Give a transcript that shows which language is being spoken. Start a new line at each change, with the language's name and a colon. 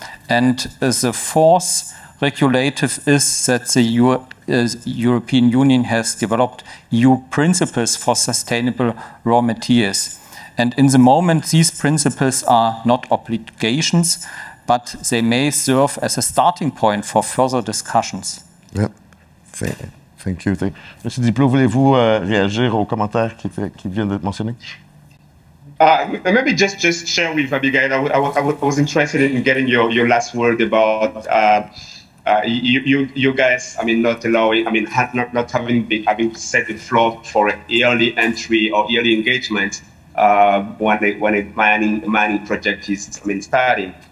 English: And the fourth regulative is that the European Union has developed EU principles for sustainable raw materials. And in the moment, these principles are not obligations, but they may serve as a starting point for further discussions. Yep. Thank you.
French: Monsieur Diplo, voulez-vous réagir aux commentaires qui viennent d'être mentionnés?
English: Maybe just share with Abigail. I was interested in getting your last word about you guys. I mean, not allowing. I mean, not having set the floor for an early entry or early engagement when a mining project is starting.